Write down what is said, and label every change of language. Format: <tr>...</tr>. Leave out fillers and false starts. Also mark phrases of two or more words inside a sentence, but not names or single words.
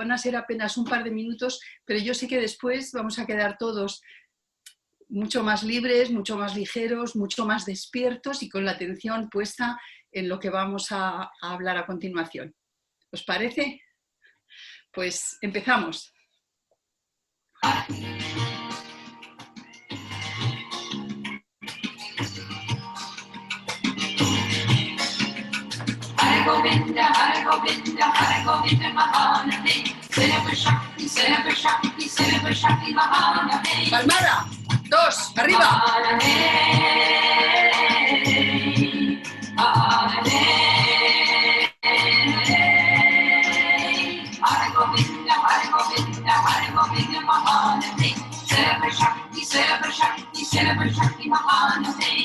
<es>Van a ser apenas un par de minutos, pero yo sé que después vamos a quedar todos mucho más libres, mucho más ligeros, mucho más despiertos y con la atención puesta en lo que vamos a hablar a continuación. ¿Os parece? Pues empezamos.</es> <sa>Hare Govinda, Hare Govinda, Hare Govinda Mahanahe, Seva Shakti, Seva Shakti, Seva Shakti Mahanahe.</sa> <es>Palmada, dos, arriba.</es> <sa>Mahanahe, Mahanahe, Hare Govinda, Hare Govinda, Hare Govinda Mahanahe, Seva Shakti, Seva Shakti, Seva Shakti Mahanahe.</sa>